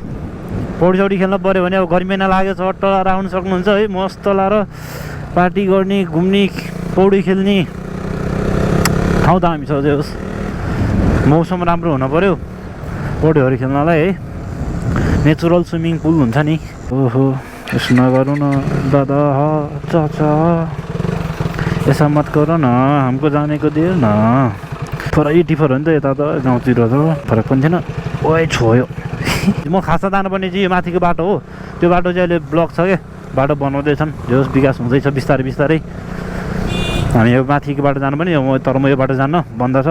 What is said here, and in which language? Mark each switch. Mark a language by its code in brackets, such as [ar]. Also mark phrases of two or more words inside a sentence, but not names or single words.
[ne] पौडी खेल्न पऱ्यो भने अब गर्मी महिना लाग्यो, चट्ट लाएर आउनु सक्नुहुन्छ है। मस्त लाएर पार्टी गर्ने, घुम्ने, पौडी खेल्ने ठाउँ दामी छ। जोस् मौसम राम्रो हुन पऱ्यो पौडीहरू खेल्नलाई है। [en] natural swimming pool [ne] हुन्छ नि। ओहो यसो नगरौँ न दादा चाचा, [hi] ऐसा मत करो न, हमको जाने को दियो न। [ne] थोरै डिफर हो नि त यता त, गाउँतिर त फरक पनि थिएन। ओइ छोयो म खासा जानुपर्ने चाहिँ यो माथिको बाटो हो। त्यो बाटो चाहिँ अहिले ब्लक छ क्या, बाटो बनाउँदैछन्। जो विकास हुँदैछ बिस्तारै। हामी यो माथिको बाटो जानु पनि, तर म यो बाटो जान्न, बन्द छ।